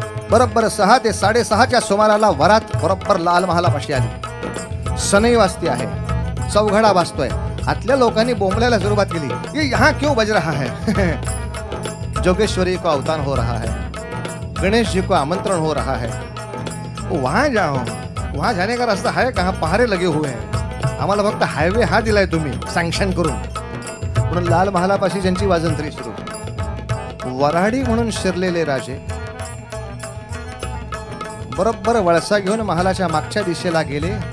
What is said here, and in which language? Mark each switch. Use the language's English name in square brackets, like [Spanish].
[Marathi] बरोबर 6 ते 6:30च्या सुमाराला वरात बरोबर लाल महालापाशी आली. सनई वाजती आहे. चौघडा वाजतोय. आतल्या लोकांनी बोंबलायला सुरुवात केली. [Hindi] ये यहाँ क्यों बज रहा है? जोगेश्वरी को अवतान हो रहा है. गणेश जी को आमंत्रण हो रहा है. वहां जाओ. वहां जाने का रास्ता है कहाँ? पहारे लगे हुए हैं. [Marathi] आम्हाला फक्त हायवे हा दिलाय तुम्ही सँक्शन करून. म्हणून लाल महालापाशी ज्यांची वाजंत्री सुरू. वराडी म्हणून शिरलेले राजे बरोबर वळसा घेऊन महालाच्या मागच्या दिशेला गेले.